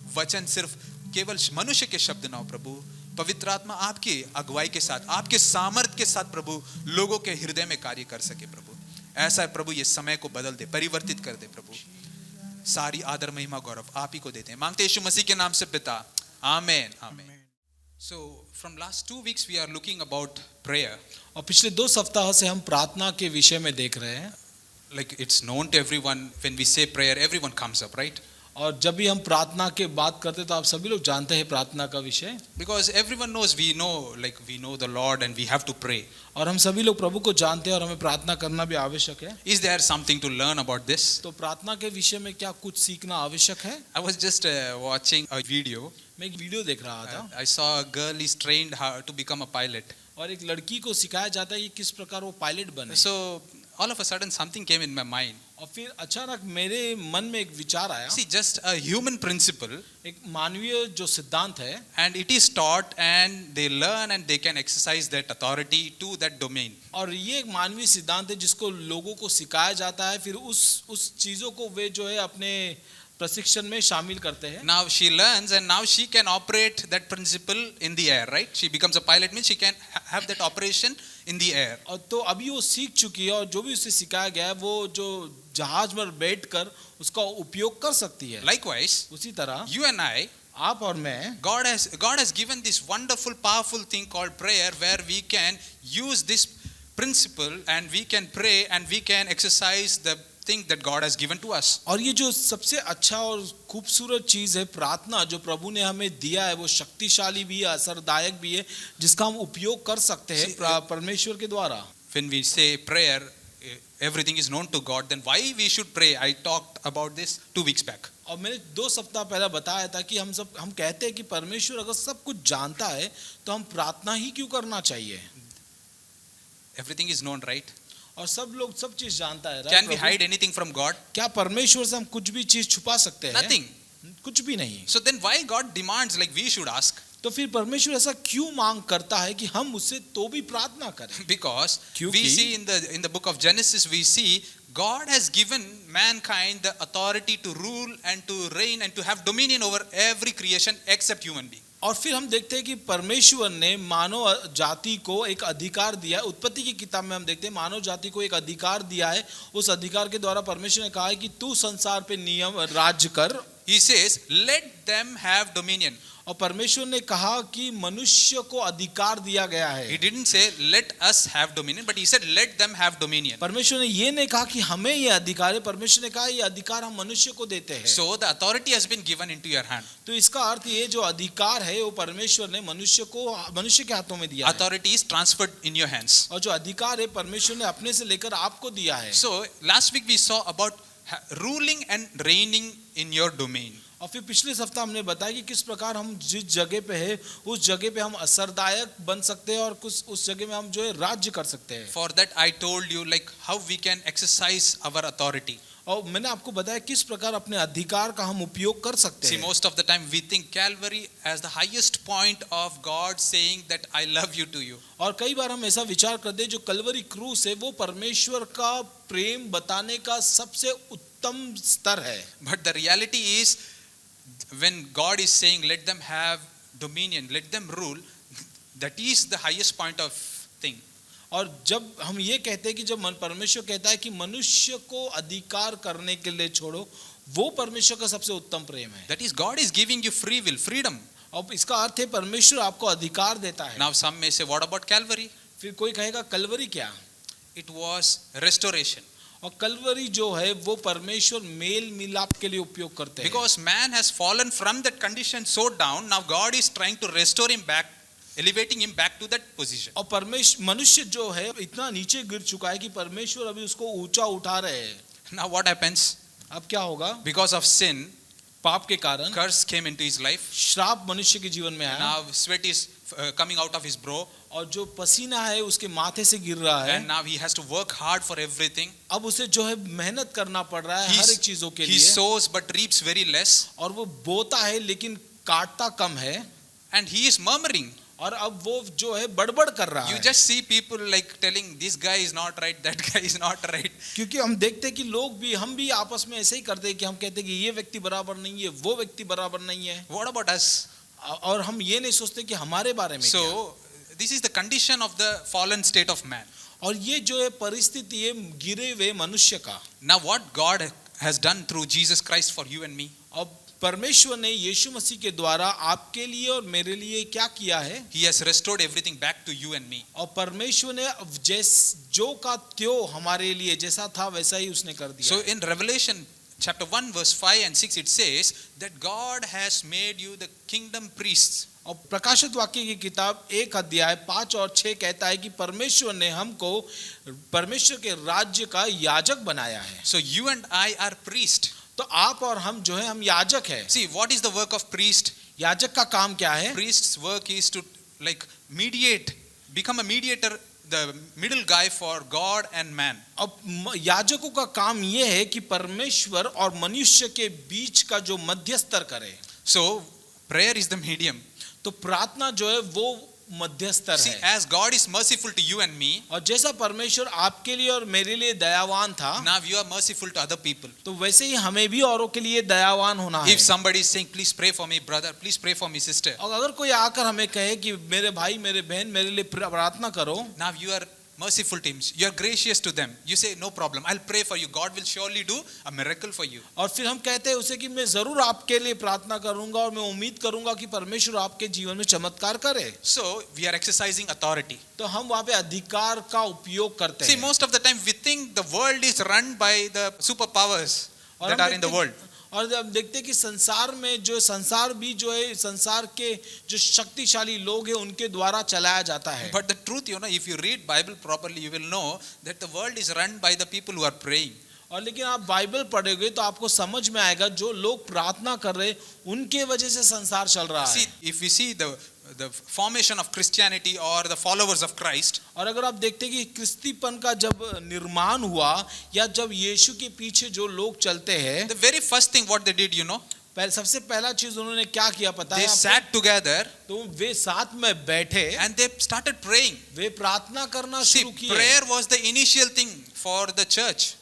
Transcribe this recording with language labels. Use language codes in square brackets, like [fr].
[hi] वचन सिर्फ केवल मनुष्य के शब्द ना हो प्रभु, पवित्र आत्मा आपकी अगुवाई के साथ, आपके सामर्थ्य के साथ प्रभु लोगों के हृदय में कार्य कर सके प्रभु। ऐसा है प्रभु, ये समय को बदल दे, परिवर्तित कर दे प्रभु। सारी आदर महिमा गौरव आप ही को देते हैं, मांगते यीशु मसीह के नाम से पिता, आमेन आमेन। [en] So from last 2 weeks we are looking about prayer. [hi] और पिछले 2 सप्ताह से हम प्रार्थना के विषय में देख रहे हैं। [en] Like it's known to everyone, when we say prayer everyone comes up, right? [hi] और जब भी हम प्रार्थना के बात करते तो आप सभी लोग जानते हैं प्रार्थना का विषय, [en] Because everyone knows, we know the Lord and we have to pray. [hi] और हम सभी लोग प्रभु को जानते हैं और हमें प्रार्थना करना भी आवश्यक है। [en] Is there something to learn about this? [hi] तो प्रार्थना के विषय में क्या कुछ सीखना आवश्यक है? [en] I was just watching a video. [hi] मैं एक वीडियो देख रहा था [en] I saw a girl is trained how to become a pilot. [hi] और एक लड़की को सिखाया जाता है कि किस प्रकार वो पायलट बने। [en] So all of a sudden something came in my mind. [hi] और फिर अचानक मेरे मन में एक विचार आया। [en] See, just a human principle, [hi] एक मानवीय जो सिद्धांत है, [en] and it is taught and they learn and they can exercise that authority to that domain. [hi] और ये एक मानवीय सिद्धांत है जिसको लोगों को सिखाया जाता है, फिर उस चीजों को वे जो है अपने प्रशिक्षण में शामिल करते हैं। [en] Now she learns and now she can operate that principle in the air, right? She becomes a pilot, means she can have that operation in the air. [hi] और तो अभी वो सीख चुकी है और जो भी उसे सिखाया गया है वो जो जहाज पर बैठकर उसका उपयोग कर सकती है। [en] Likewise, [hi] उसी तरह [en] you and I, [hi] आप और मैं, [en] God has given this wonderful powerful thing called prayer, where we can use this principle and we can pray and we can exercise the thing that God has given to us. [hi] और ये जो सबसे अच्छा और खूबसूरत चीज है प्रार्थना जो प्रभु ने हमें दिया है, वो शक्तिशाली भी है, असरदायक भी है, जिसका हम उपयोग कर सकते हैं परमेश्वर के द्वारा। [en] When we say prayer, everything is known to God, then why we should pray? I talked about this 2 weeks back. [hi] और मैंने 2 सप्ताह पहले बताया था कि हम कहते हैं कि परमेश्वर अगर सब कुछ जानता है तो हम प्रार्थना ही क्यों करना चाहिए? [en] Everything is known, right? [hi] और सब लोग सब चीज जानता है। [en] Can we hide anything from God? [hi] क्या परमेश्वर से हम कुछ भी चीज छुपा सकते हैं? [en] Nothing. [hi] कुछ भी नहीं। [en] So then why God demands like we should ask? [hi] तो फिर परमेश्वर ऐसा क्यों मांग करता है कि हम उससे तो भी प्रार्थना करें? [en] Because we see in the book of Genesis, we see God has given mankind the authority to rule and to reign and to have dominion over every creation except human being. [hi] और फिर हम देखते हैं कि परमेश्वर ने मानव जाति को एक अधिकार दिया है। उत्पत्ति की किताब में हम देखते हैं मानव जाति को एक अधिकार दिया है। उस अधिकार के द्वारा परमेश्वर ने कहा है कि तू संसार पे नियम राज्य कर [en] he says, let them have dominion. [hi] और परमेश्वर ने कहा कि मनुष्य को अधिकार दिया गया [en] He [hi] है। [en] didn't say, let us have dominion, but he said, let them have dominion. [hi] परमेश्वर ने ये नहीं कहा कि हमें ये अधिकार है, परमेश्वर ने कहा ये अधिकार हम मनुष्य को देते हैं। [en] So the authority has been given into your hand. [hi] तो इसका अर्थ ये जो अधिकार है वो परमेश्वर ने मनुष्य के हाथों में दिया है। [en] Authority is transferred in your hands. [hi] और जो अधिकार है परमेश्वर ने अपने से लेकर आपको दिया है। [en] So last week we saw about ruling and reigning in your domain. [hi] और फिर पिछले सप्ताह हमने बताया कि किस प्रकार हम जिस जगह पे है उस जगह पे हम असरदायक बन सकते हैं और कुछ उस जगह में हम जो है राज्य कर सकते हैं। [en] For that I told you like how we can exercise our authority. [hi] और मैंने आपको बताया किस प्रकार अपने अधिकार का हम उपयोग कर सकते [en] See, [hi] हैं। [en] most of the time we think Calvary as the highest point of God saying that I love you to you. [hi] और कई बार हम ऐसा विचार करते हैं जो कलवरी क्रूस है वो परमेश्वर का प्रेम बताने का सबसे उत्तम स्तर है। [en] But the reality is when God is saying let them have dominion, let them rule, that is the highest point of thing. [hi] और जब हम ये कहते हैं कि जब परमेश्वर कहता है कि मनुष्य को अधिकार करने के लिए छोड़ो, वो परमेश्वर का सबसे उत्तम प्रेम है। [en] That is God is giving you free will, freedom. [hi] अब इसका अर्थ है परमेश्वर आपको अधिकार देता है। [en] Now some may say what about Calvary? [hi] फिर कोई कहेगा कलवरी क्या? [en] It was restoration. [hi] और कलवरी जो है वो परमेश्वर मेल मिलाप के लिए उपयोग करते हैं। [en] Because man has fallen from that condition so down, now God is trying to restore him back, elevating him back to that position. [hi] और परमेश्वर मनुष्य जो है इतना नीचे गिर चुका है कि परमेश्वर अभी उसको ऊंचा उठा रहे हैं। [en] Now what happens? [hi] अब क्या होगा? [en] Because of sin, [hi] पाप के कारण [en] curse came into his life. [hi] श्राप मनुष्य के जीवन में आया। [en] Now sweat is coming out of his brow. [hi] और जो पसीना है उसके माथे से गिर रहा है। [en] And now he has to work hard for everything. [hi] अब उसे जो है मेहनत करना पड़ रहा है हर एक चीजों के [en] He [hi] लिए। [en] sows but reaps very less. [hi] और वो बोता है लेकिन काटता कम है। [en] And he is murmuring. [hi] और अब वो जो है बड़बड़ कर रहा [en] You [hi] है। [en] just see people like telling this guy is not right, that guy is not right. [hi] क्योंकि हम देखते हैं कि लोग भी हम भी आपस में ऐसे ही करते हैं कि हम कहते हैं कि ये व्यक्ति बराबर नहीं है, वो व्यक्ति बराबर नहीं है। [en] What about us? [hi] और हम ये नहीं सोचते कि हमारे बारे में क्या। [en] So this is the condition of the fallen state of man. [hi] और ये जो है परिस्थिति है गिरे हुए मनुष्य का। [en] Now what God has done through Jesus Christ for you and me? [hi] अब परमेश्वर ने यीशु मसीह के द्वारा आपके लिए और मेरे लिए क्या किया है? [en] He has restored everything back to you and me. [hi] और परमेश्वर ने जो का त्यों हमारे लिए जैसा था वैसा ही उसने कर दिया। [en] So in Revelation chapter 1 verse 5 and 6 it says that God has made you the kingdom priests. [hi] और प्रकाशित वाक्य की किताब 1 अध्याय 5 और 6 कहता है कि परमेश्वर ने हमको परमेश्वर के राज्य का याजक बनाया है। [en] So you and I are priest. [hi] तो आप और हम जो है हम याजक है। [en] See, what is the work of priest? [hi] याजक का काम क्या है? [en] Priest's work is to like mediate, become a mediator, the middle guy for God and man. [hi] अब याजकों का काम ये है कि परमेश्वर और मनुष्य के बीच का जो मध्यस्तर करे। [en] So prayer is the medium. [hi] तो प्रार्थना जो है वो मध्यस्तर [en] See, [hi] है। [en] as God is merciful to you and me, [hi] और जैसा परमेश्वर आपके लिए और मेरे लिए दयावान था, [en] now you are merciful to other people. [hi] तो वैसे ही हमें भी औरों के लिए दयावान होना है। [en] If somebody is saying, please pray for me, brother, please pray for me, sister. [hi] और अगर कोई आकर हमें कहे कि मेरे भाई मेरे बहन मेरे लिए प्रार्थना करो, [en] Now you are merciful to him. You are gracious to them. You say, no problem. I'll pray for you. God will surely do a miracle for you. [hi] और फिर हम कहते हैं उसे कि मैं जरूर आपके लिए प्रार्थना करूंगा और मैं उम्मीद करूंगा कि परमेश्वर आपके जीवन में चमत्कार करे। [en] So we are exercising authority. [hi] तो हम वहाँ पे अधिकार का उपयोग करते [en] See, [hi] हैं। [en] most of the time we think the world is run by the superpowers that are in the world. [hi] और जब देखते हैं कि संसार में जो संसार भी जो है संसार के जो शक्तिशाली लोग हैं उनके द्वारा चलाया जाता है। [en] But the truth, if you read Bible properly, you will know that the world is run by the people who are praying. [hi] और लेकिन आप बाइबल पढ़ोगे तो आपको समझ में आएगा जो लोग प्रार्थना कर रहे उनके वजह से संसार चल रहा [en] See, [hi] है। [en] if we see the formation of Christianity or the followers of Christ, [hi] और अगर आप देखते हैं कि क्रिस्तीपन का जब निर्माण हुआ या जब यीशु के पीछे जो लोग चलते हैं, [en] the very first thing what they did, [hi] सबसे पहला चीज उन्होंने क्या किया पता है [en] they [hi] आपको? [en] sat together [hi] तो वे साथ में बैठे [en] and they started praying. [hi] वे प्रार्थना करना [en] See, [hi] शुरू किए। [en] prayer was the initial thing for the church.